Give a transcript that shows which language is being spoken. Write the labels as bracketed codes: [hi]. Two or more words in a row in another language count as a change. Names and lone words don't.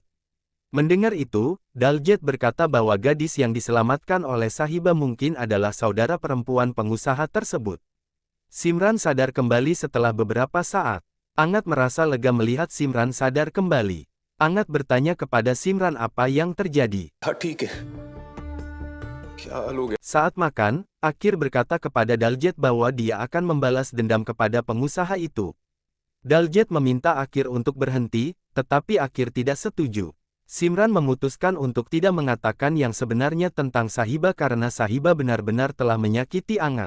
[id] Mendengar itu, Daljet berkata bahwa gadis yang diselamatkan oleh Sahiba mungkin adalah saudara perempuan pengusaha tersebut. Simran sadar kembali setelah beberapa saat. Angat merasa lega melihat Simran sadar kembali. Angat bertanya kepada Simran apa yang terjadi. [hi] हाँ ठीक है क्या हाल हो गया [id] Saat makan, Akir berkata kepada Daljet bahwa dia akan membalas dendam kepada pengusaha itu. Daljet meminta Akir untuk berhenti, tetapi Akir tidak setuju. Simran memutuskan untuk tidak mengatakan yang sebenarnya tentang Sahiba karena Sahiba benar-benar telah menyakiti Angat.